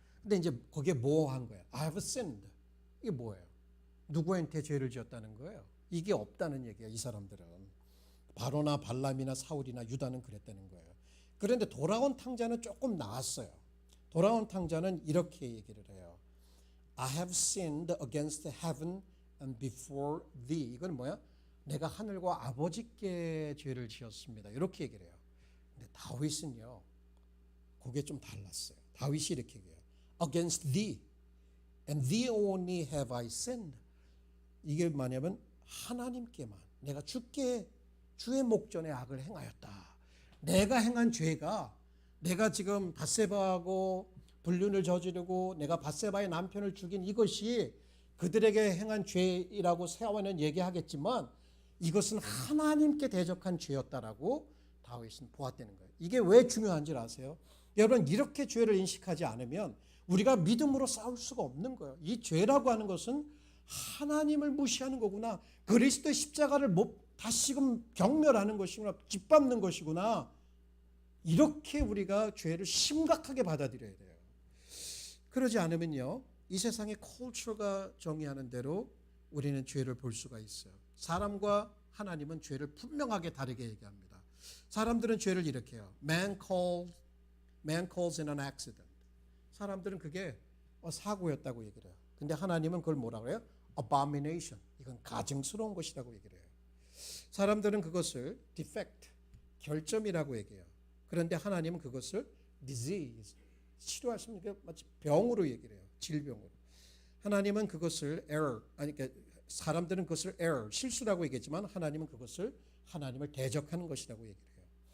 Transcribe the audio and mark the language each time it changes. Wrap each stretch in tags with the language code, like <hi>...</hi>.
<ko>근데 이제 거기에 뭐 한 거예요?</ko> <en>I have sinned.</en> <ko>이게 뭐예요? 누구한테 죄를 지었다는 거예요? 이게 없다는 얘기예요, 이 사람들은. 바로나 발람이나 사울이나 유다는 그랬다는 거예요. 그런데 돌아온 탕자는 조금 나았어요. 돌아온 탕자는 이렇게 얘기를 해요.</ko> <en>I have sinned against heaven and before thee.</en> <ko>이건 뭐야? 내가 하늘과 아버지께 죄를 지었습니다. 이렇게 얘기를 해요. 근데 다윗은요, 그게 좀 달랐어요. 다윗이 이렇게 얘기해요.</ko> <en>Against thee and thee only have I sinned.</en> <ko>이게 뭐냐면 하나님께만, 내가 주의 목전에 악을 행하였다. 내가 행한 죄가, 내가 지금 밧세바하고 불륜을 저지르고 내가 밧세바의 남편을 죽인 이것이 그들에게 행한 죄이라고 세워는 얘기하겠지만 이것은 하나님께 대적한 죄였다라고 다윗은 보았다는 거예요. 이게 왜 중요한지 아세요? 여러분, 이렇게 죄를 인식하지 않으면 우리가 믿음으로 싸울 수가 없는 거예요. 이 죄라고 하는 것은 하나님을 무시하는 거구나. 그리스도의 십자가를 다시금 경멸하는 것이구나. 짓밟는 것이구나. 이렇게 우리가 죄를 심각하게 받아들여야 돼요. 그러지 않으면요, 이 세상의 컬처가 정의하는 대로 우리는 죄를 볼 수가 있어요. 사람과 하나님은 죄를 분명하게 다르게 얘기합니다. 사람들은 죄를 이렇게 해요.</ko> <en>Man calls in an accident.</en> <ko>사람들은 그게 사고였다고 얘기를 해요. 근데 하나님은 그걸 뭐라고 해요?</ko> <en>Abomination.</en> <ko>이건 가증스러운 것이라고 얘기를 해요. 사람들은 그것을 defect, 결점이라고 얘기해요. 그런데 하나님은 그것을 disease, 치료할 수 있는 게 마치 병으로 얘기를 해요. 질병으로. 하나님은 그것을 error, 아니 그러니까 사람들은 그것을 error, 실수라고 얘기했지만 하나님은 그것을 하나님을 대적하는 것이라고 얘기를 해요.</ko>